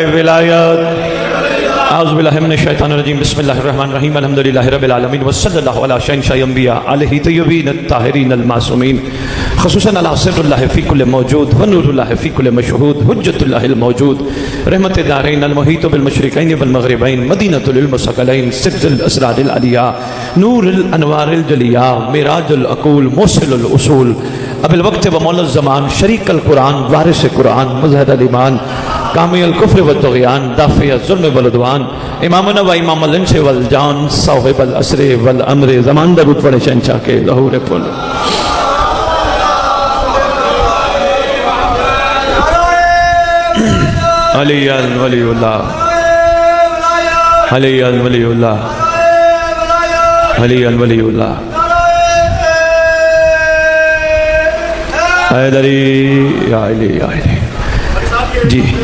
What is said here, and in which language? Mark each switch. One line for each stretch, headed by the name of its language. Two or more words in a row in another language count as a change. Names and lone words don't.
Urdu: विलायत।
Arabic: أعوذ بالله من الشيطان الرجيم. بسم الله الرحمن الرحيم. الحمد لله رب العالمين وصلى الله على شهنشاه الأنبياء عليه الطيبين الطاهرين المعصومين خصوصا على سر الله في كل موجود ونور الله في كل مشهود حجة الله الموجود رحمة الدارين المحيط بالمشرقين والمغربين مدينة العلم الثقلين سر الأسرار العلية نور الأنوار الجلية معراج العقول موصل الأصول أبي الوقت ومولى الزمان شريك القرآن وارث القرآن مظهر الإيمان قاتل الكفر والطغيان دافع الظلم والعدوان إمامنا وإمام الإنس والجان صاحب العصر والأمر الزمان
Urdu: درود پڑھے شہنشاہ کے ظہور پل.
Arabic: علي ولي الله علي ولي الله علي ولي الله حيدري يا علي يا علي या अली जी।